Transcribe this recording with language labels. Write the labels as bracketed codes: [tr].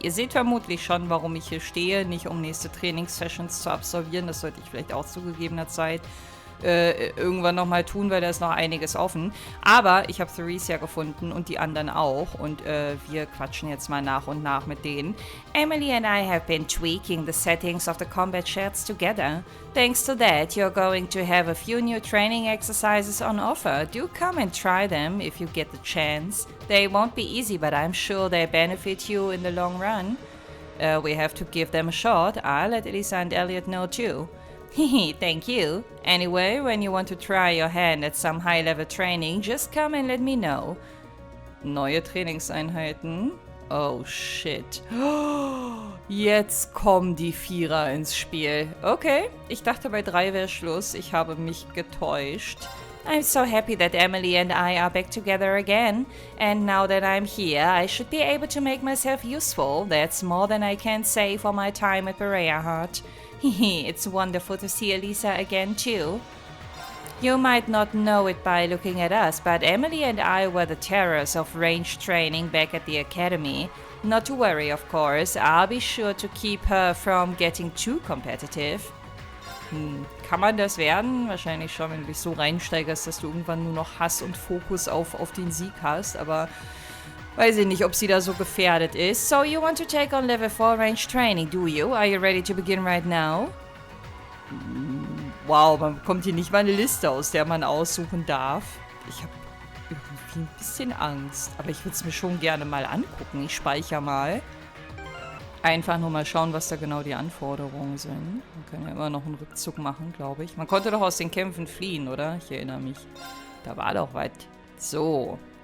[de] Ihr seht vermutlich schon, warum ich hier stehe, nicht um nächste Trainingssessions zu absolvieren, das sollte ich vielleicht auch zu gegebener Zeit irgendwann nochmal tun, weil da ist noch einiges offen. Aber ich habe Theresia gefunden und die anderen auch und wir quatschen jetzt mal nach und nach mit denen. [en] Emily and I have been tweaking the settings of the combat shards together. Thanks to that, you're going to have a few new training exercises on offer. Do come and try them if you get the chance. They won't be easy, but I'm sure they benefit you in the long run. We have to give them a shot. I'll let Elisa and Elliot know too. Hehe, thank you. Anyway, when you want to try your hand at some high-level training, just come and let me know. [de] Neue Trainingseinheiten. [en] Oh, shit. [de] Jetzt kommen die Vierer ins Spiel. Okay, ich dachte bei 3 wäre Schluss. Ich habe mich getäuscht. [en] I'm so happy that Emily and I are back together again. And now that I'm here, I should be able to make myself useful. That's more than I can say for my time at Berea Heart. Hehe, it's wonderful to see Elisa again too. You might not know it by looking at us, but Emily and I were the terrors of range training back at the academy. Not to worry, of course. I'll be sure to keep her from getting too competitive. [de] Kann man das werden? Wahrscheinlich schon, wenn du dich so reinsteigerst, dass du irgendwann nur noch Hass und Fokus auf den Sieg hast, aber weiß ich nicht, ob sie da so gefährdet ist. [en] So, you want to take on Level 4 Range Training, do you? Are you ready to begin right now? [de] Wow, man bekommt hier nicht mal eine Liste, aus der man aussuchen darf. Ich habe irgendwie ein bisschen Angst, aber ich würde es mir schon gerne mal angucken. Ich speichere mal. Einfach nur mal schauen, was da genau die Anforderungen sind. Man kann ja immer noch einen Rückzug machen, glaube ich. Man konnte doch aus den Kämpfen fliehen, oder? Ich erinnere mich. Da war doch was. So.